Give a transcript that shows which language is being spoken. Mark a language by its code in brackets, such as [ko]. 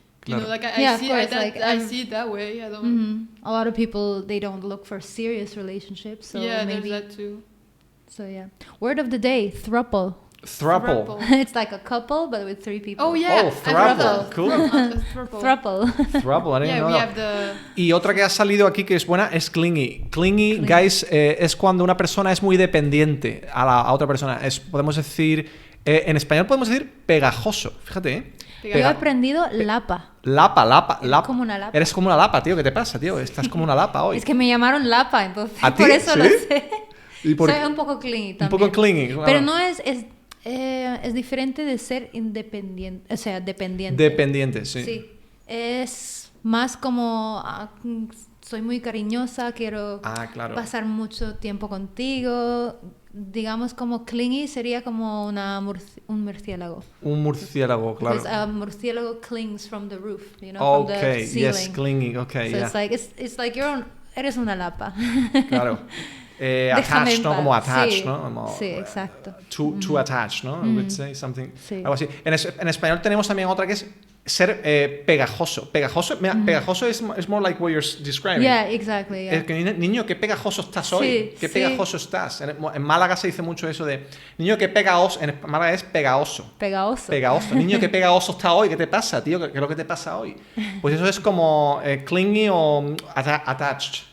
[en] You know, like I see it that way. I don't. A lot of people, they don't look for serious relationships. So yeah, maybe there's that too. So yeah. Word of the day: throuple. Throuple. It's like a couple, but with 3 people. Oh yeah. Oh, throuple. Cool. Throuple. Throuple. I didn't Yeah, know we that. have the. [es] Y otra que ha salido aquí que es buena es clingy. Clingy, guys, es cuando una persona es muy dependiente a otra persona. Podemos decir, en español podemos decir pegajoso. Fíjate, ¿eh? Yo he aprendido lapa. Lapa. Como una lapa. Eres como una lapa, tío. ¿Qué te pasa, tío? Estás como una lapa hoy. Es que me llamaron lapa, entonces ¿A ti? por eso ¿Sí? lo sé. ¿Y por Soy un poco clingy también. Un poco clingy. Pero no es diferente de ser independiente, o sea, dependiente. Dependiente, sí. Sí. Es más como soy muy cariñosa, quiero pasar mucho tiempo contigo. Digamos como clingy sería como un murciélago. Un murciélago, claro. [en] Because a murciélago clings from the roof, you know, from the ceiling. Yes, clingy, okay, so yeah. it's like [es] eres una lapa. Claro. Attached, ¿no? Como attached, ¿no? Como, sí, exacto. [en] Too attached, ¿no? I would say something. [es] Sí. Algo así. En español tenemos también otra que es ser pegajoso. Pegajoso es [en] more like what you're describing. Yeah, exactly. Yeah. [es] Es que, niño, qué pegajoso estás hoy. Sí, qué pegajoso estás. En Málaga se dice mucho eso de niño, qué pegaoso. En Málaga es pegaoso. Pegaoso. Niño, qué pegaoso está hoy. ¿Qué te pasa, tío? ¿Qué es lo que te pasa hoy? Pues eso es como clingy o attached.